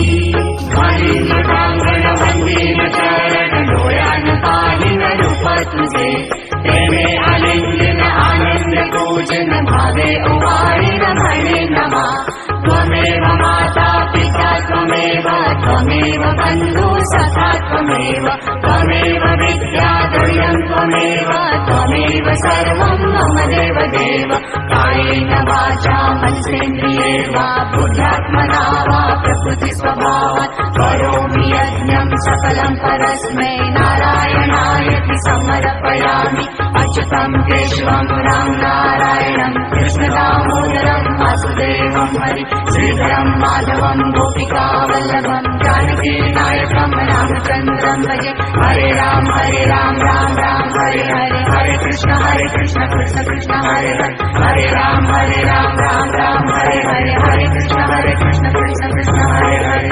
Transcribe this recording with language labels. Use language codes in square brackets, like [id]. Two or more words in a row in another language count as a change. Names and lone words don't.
[mr] हरिण कांगण वंदीन चरण डोळ्यान पाहिन रूप तुझे प्रेमे आलिंगन आनंद पूजन भावे ओवाळीन म्हणे नमा [sa] त्वमेव माता पिता त्वमेव बन्धु सखा त्वमेव विद्या द्वयं त्वमेव सर्वं मम देव कायेन वाचा मनसेन्द्रिये वा बुद्ध्यात्मना वा प्रकृतिस्वभावात् करोमि यज्ञं सकलं परस्मै नारायणायति समर्पयामि अच्युतं केशवं राम नारायणं कृष्णदामोदरं वासुदेवं हरि श्रीधरं माधवं गोपिकावल्लभं जानकी नायकं रामचन्द्रं भजे हरे राम राम राम हरे हरे हरे कृष्ण कृष्ण कृष्ण हरे हरे राम राम राम हरे हरे हरे कृष्ण कृष्ण कृष्ण हरे